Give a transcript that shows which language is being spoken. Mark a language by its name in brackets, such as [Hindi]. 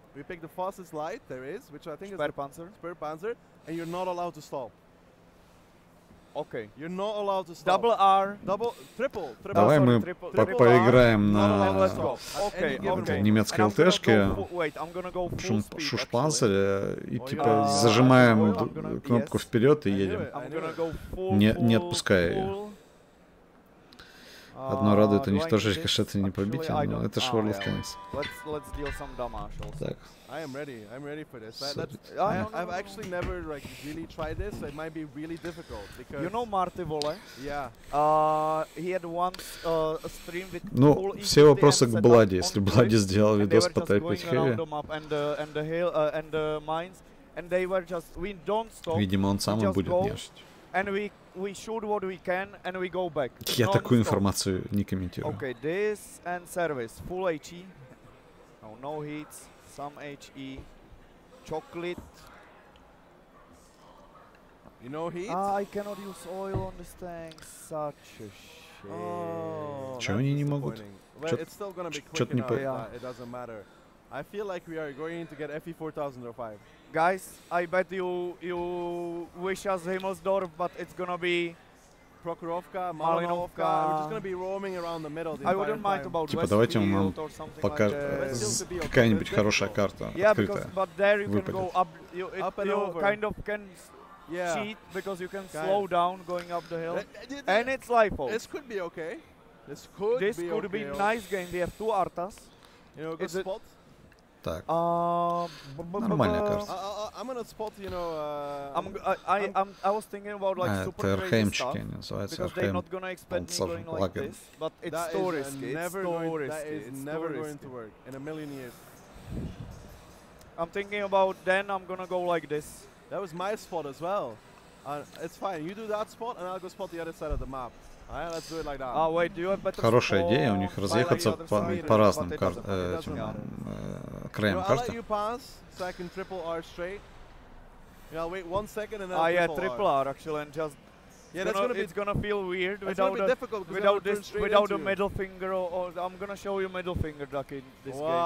[English] We pick the fastest light there is, which I think is Sperrpanzer, and you're not allowed to stop. Okay. You're not allowed to stop. Double R. Triple. [Russian] Давай мы поиграем на немецкой ЛТшке, шушпанцере, и типа зажимаем кнопку вперед и едем, не отпуская ее. Одно радует, у них тоже рикошеты не пробить, но это ж World of Tanks. Так. [English] I'm ready for this. I've actually never like really tried this, so it might be really difficult because you know Marty Volle? Yeah. He had once a stream with [Russian] Ну, все вопросы к Бладе. Если Бладе сделал видос по Type 5 Heavy, видимо, он сам и будет нежить. [English] We shoot what we can and we go back. [Russian] Я такую информацию не комментирую. [English] Okay, this and service, full HE. No hits, some HE, chocolate. You know heat? I cannot use oil on this tank. Such a shame. [Russian] Чего они не могут? Что-то не понятно. [English] It doesn't matter. I feel like we are going to get FE 4005. Guys, I bet you wish us Himmelsdorf, but it's gonna be Prokhorovka, Malinovka. We're just gonna be roaming around the middle. I wouldn't mind about [Russian] типа давайте он нам покажет какая-нибудь хорошая карта открытая. [English] But there you can go up. You kind of can cheat because you can slow down going up the hill, and it's lifehold. This could be okay. This could be nice game. We have two artas. You know, good spot. [Russian] Так. Нормальная карта. [English] I'm gonna spot, you know, I was thinking about like super crazy stuff because they're not gonna expect me going like this, but it's so risky. That is never going to work in a million years. I'm thinking about then I'm gonna go like this. That was my spot as well. It's fine. You do that spot and I'll go spot the other side of the map. Alright, let's do it like that. Wait, do you have better? [Russian] Хорошая идея у них разъехаться по разным краям карты. [English] I'll let you pass so I can triple R straight. Yeah, wait 1 second and then triple R actually, and just it's gonna feel weird without a middle finger or I'm gonna show you middle finger duck in this game.